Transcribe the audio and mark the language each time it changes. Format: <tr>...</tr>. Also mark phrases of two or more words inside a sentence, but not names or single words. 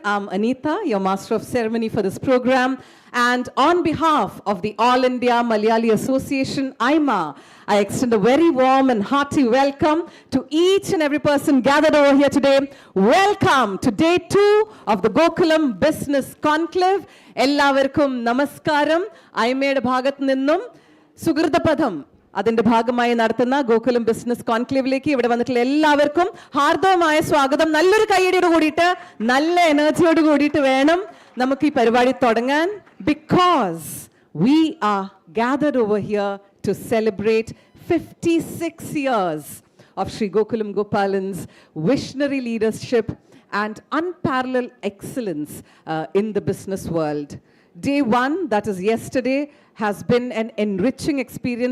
<en>I'm Anita, your Master of Ceremony for this program. And on behalf of the All India Malayali Association, IMA, I extend a very warm and hearty welcome to each and every person gathered over here today. Welcome to day 2 of the Gokulam Business Conclave.</en> <ml>എല്ലാവർക്കും നമസ്കാരം. IMA ഭാഗത്ത് നിന്നും സുകൃതപഥം. അതിന്റെ ഭാഗമായി നടത്തുന്ന ഗോകുലം ബിസിനസ് കോൺക്ലേവിലേക്ക് ഇവിടെ വന്നിട്ടുള്ള എല്ലാവർക്കും ഹാർദവമായ സ്വാഗതം. നല്ലൊരു കൈയടിയോട് കൂടിയിട്ട് നല്ല എനർജിയോട് കൂടിയിട്ട് വേണം നമുക്ക് ഈ പരിപാടി തുടങ്ങാൻ.</ml> <en>Because we are gathered over here to celebrate 56 years of Sri Gokulam Gopalan's visionary leadership and unparalleled excellence in the business world. Day 1, that is yesterday, has been an enriching experience.</en>